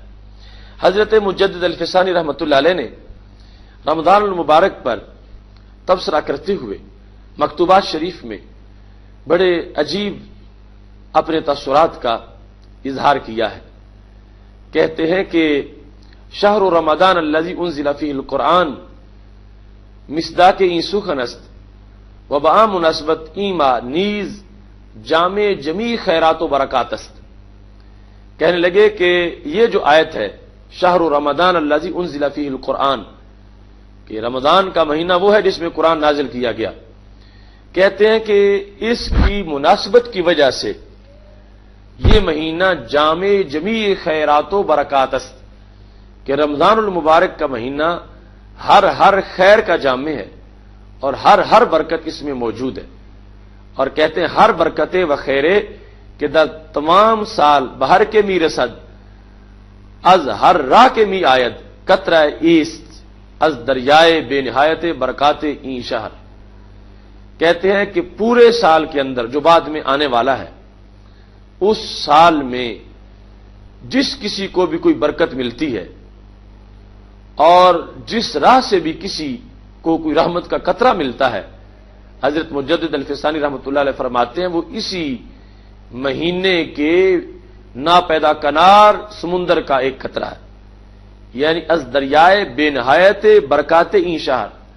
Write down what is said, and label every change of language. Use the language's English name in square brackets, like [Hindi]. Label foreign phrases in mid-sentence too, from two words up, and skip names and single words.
[Urdu] حضرت مجدد الفسانی رحمۃ اللہ علیہ نے رمضان المبارک پر تبصرہ کرتے ہوئے مکتوبات شریف میں بڑے عجیب اپنے تاثرات کا اظہار کیا ہے۔ کہتے ہیں کہ [Arabic] شہر رمضان الذی انزل فیہ القرآن [Persian] مصداق این سخن است و با مناسبت ایما نیز جامع جمیع خیرات و برکات است۔ [Urdu] کہنے لگے کہ یہ جو آیت ہے [Arabic] شہر رمضان الذی انزل فیہ القرآن، [Urdu] کہ رمضان کا مہینہ وہ ہے جس میں قرآن نازل کیا گیا، کہتے ہیں کہ اس کی مناسبت کی وجہ سے یہ مہینہ [Persian] جامع جمیع خیرات و برکات است، [Urdu] کہ رمضان المبارک کا مہینہ ہر خیر کا جامع ہے اور ہر برکت اس میں موجود ہے۔ اور کہتے ہیں [Persian] ہر برکت و خیرے کہ در تمام سال بہر کے می رسد از ہر راہ کے می آید قطرہ ایست از دریائے بے نہایت برکات این شہر۔ [Urdu] کہتے ہیں کہ پورے سال کے اندر جو بعد میں آنے والا ہے، اس سال میں جس کسی کو بھی کوئی برکت ملتی ہے اور جس راہ سے بھی کسی کو کوئی رحمت کا قطرہ ملتا ہے، حضرت مجدد الفسانی رحمۃ اللہ علیہ فرماتے ہیں وہ اسی مہینے کے ناپیدا کنار سمندر کا ایک قطرہ ہے، یعنی [Persian] از دریائے بے نہایت برکات این شہر،